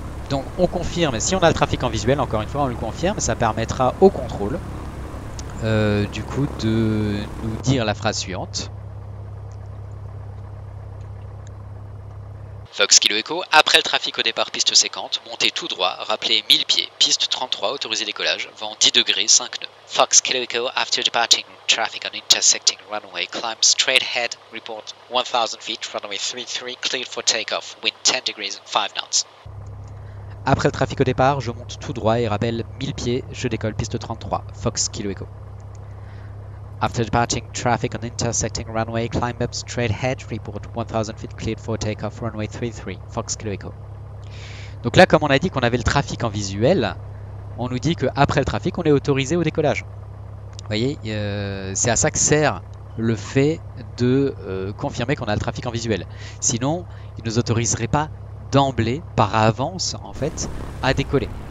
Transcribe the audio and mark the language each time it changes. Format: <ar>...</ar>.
<fr>Donc on confirme, si on a le trafic en visuel, encore une fois on le confirme, ça permettra au contrôle du coup de nous dire la phrase suivante. Fox Kilo Echo, après le trafic au départ piste 50, montez tout droit, rappelez 1000 pieds, piste 33, autorisé décollage, vent 10 degrés, 5 nœuds.</fr> <en>Fox Kilo Echo, after departing traffic on intersecting runway, climb straight ahead, report 1000 feet, runway 33, cleared for takeoff, wind 10 degrees, 5 knots.</en> <fr>Après le trafic au départ, je monte tout droit et rappelle 1000 pieds, je décolle piste 33, Fox Kilo Echo.</fr> <en>After departing traffic on intersecting runway, climb up straight ahead, report 1000 feet, cleared for takeoff, runway 33, Fox Kilo Echo.</en> <fr>Donc là, comme on a dit qu'on avait le trafic en visuel, on nous dit qu'après le trafic, on est autorisé au décollage. Vous voyez, c'est à ça que sert le fait de confirmer qu'on a le trafic en visuel. Sinon, il ne nous autoriserait pas d'emblée, par avance, en fait, à décoller.</fr>